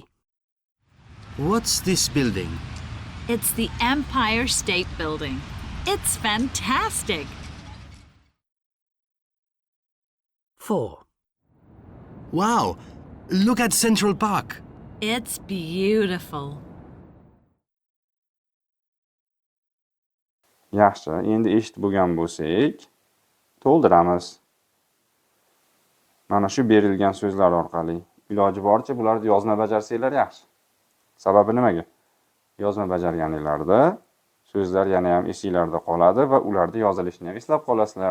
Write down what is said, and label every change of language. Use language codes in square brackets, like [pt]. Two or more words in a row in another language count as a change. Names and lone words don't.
[en] What's this building? It's the Empire State Building. It's fantastic. 4. Wow, look at Central Park. It's beautiful. [uz] Yaxshi, endi eshitib bo'lgan bo'lsak, to'ldiramiz. Mana shu berilgan so'zlar orqali iloji boricha bularni yozma bajarsanglar yaxshi. Sababi nimaga? Yozma bajarganinglarda so'zlar yana ham esinglarda qoladi va ularda yozilishini ham eslab qolasizlar.